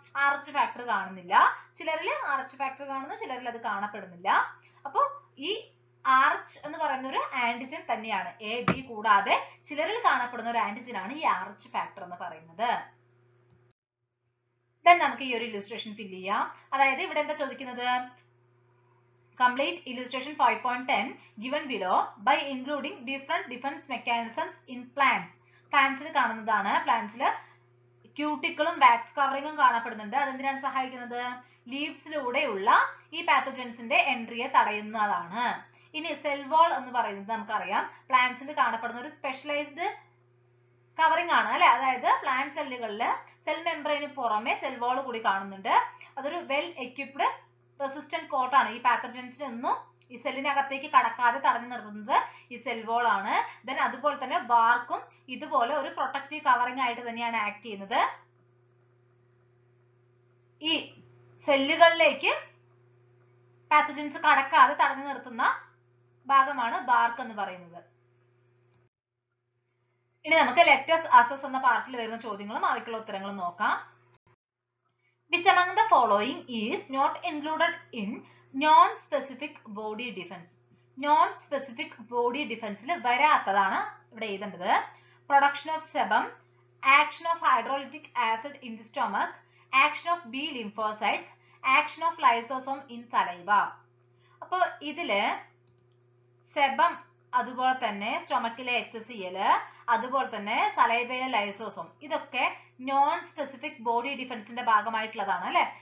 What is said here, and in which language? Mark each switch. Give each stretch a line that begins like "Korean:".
Malayalam: RH factor കാണുന്നില്ല. ചിലരിൽ RH factor കാണുന്നു, ചിലരിൽ അത് കാണപ്പെടുന്നില്ല. അപ്പൊ ഈ RH എന്ന് പറയുന്ന ഒരു ആന്റിജൻ തന്നെയാണ്. A B കൂടാതെ ചിലരിൽ കാണപ്പെടുന്ന ഒരു ആന്റിജൻ ആണ് ഈ RH ഫാക്ടർ എന്ന് പറയുന്നത്. ദെൻ നമുക്ക് ഈ ഒരു ഇല്ലുസ്ട്രേഷൻ ഫിൽ ചെയ്യാം. അതായത് ഇവിടെ എന്താ ചോദിക്കുന്നത്?
English: Complete illustration 5.10 given below by including different defense mechanisms in plants.
Malayalam: പ്ലാന്റ്സിൽ കാണുന്നതാണ്. പ്ലാന്റ്സിൽ ക്യൂട്ടിക്കിളും വാക്സ് കവറിങ്ങും കാണപ്പെടുന്നുണ്ട്. അതെന്തിനാണ് സഹായിക്കുന്നത്? ലീവ്സിലൂടെയുള്ള ഈ പാത്തോജൻസിന്റെ എൻട്രിയെ തടയുന്നതാണ്. ഇനി സെൽ വാൾ എന്ന് പറയുന്നത് നമുക്കറിയാം പ്ലാന്റ്സിൽ കാണപ്പെടുന്ന ഒരു സ്പെഷ്യലൈസ്ഡ് കവറിംഗ് ആണ് അല്ലെ. അതായത് പ്ലാന്റ് സെല്ലുകളിൽ സെൽ മെംബ്രെയിന് പുറമെ സെൽ വാൾ കൂടി കാണുന്നുണ്ട്. അതൊരു വെൽ എക്വിപ്ഡ് റെസിസ്റ്റന്റ് കോട്ടാണ്. ഈ പാത്തോജൻസിനെ ഒന്നും ഈ സെല്ലിനകത്തേക്ക് കടക്കാതെ തടഞ്ഞു നിർത്തുന്നത് ഈ സെൽ വാൾ ആണ്. ദെൻ അതുപോലെ തന്നെ ബാർക്കും ഇതുപോലെ ഒരു പ്രൊട്ടക്റ്റീവ് കവറിംഗ് ആയിട്ട് തന്നെയാണ് ആക്ട് ചെയ്യുന്നത്. ഈ സെല്ലുകളിലേക്ക് പാത്തോജൻസ് കടക്കാതെ തടഞ്ഞു നിർത്തുന്ന ഭാഗമാണ് ബാർക്ക് എന്ന് പറയുന്നത്. ഇനി നമുക്ക് ലെറ്റസ് അസസ് എന്ന പാർട്ടിൽ വരുന്ന ചോദ്യങ്ങളും അവയ്ക്കുള്ള ഉത്തരങ്ങളും നോക്കാം.
English: Which among the following is not included in non-specific body defense?
Malayalam: Non-specific body defenseൽ വരാത്തതാണ് ഇവിടെ എഴുതേണ്ടത്.
English: Production of sebum, action of hydrolytic acid in the stomach, action of B lymphocytes, action of lysosome in saliva.
Malayalam: അപ്പോൾ ഇതില് sebum, അതുപോലെ തന്നെ സ്റ്റൊമക്കിലെ HCl, അതുപോലെ തന്നെ സലൈവയിലെ lysosome, ഇതൊക്കെ non specific body ഡിഫൻസിന്റെ ഭാഗമായിട്ടുള്ളതാണ് അല്ലെ.